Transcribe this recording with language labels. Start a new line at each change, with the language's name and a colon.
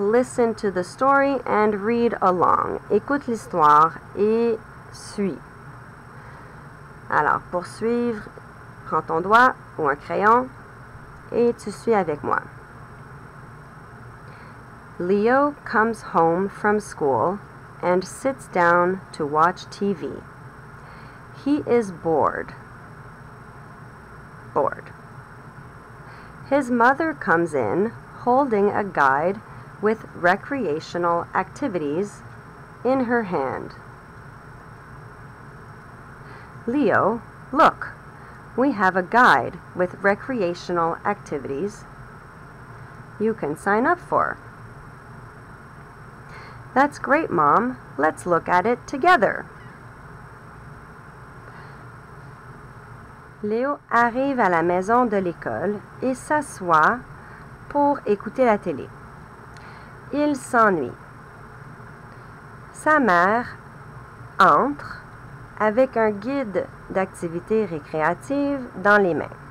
English: Listen to the story and read along.
French: Écoute l'histoire et suis. Alors, pour suivre, prends ton doigt ou un crayon et tu suis avec moi.
English: Leo comes home from school and sits down to watch TV. He is bored. Bored. His mother comes in holding a guide with recreational activities in her hand. Leo, look, we have a guide with recreational activities you can sign up for. That's great, Mom. Let's look at it together.
French: Léo arrive à la maison de l'école et s'assoit pour écouter la télé. Il s'ennuie. Sa mère entre avec un guide d'activités récréatives dans les mains.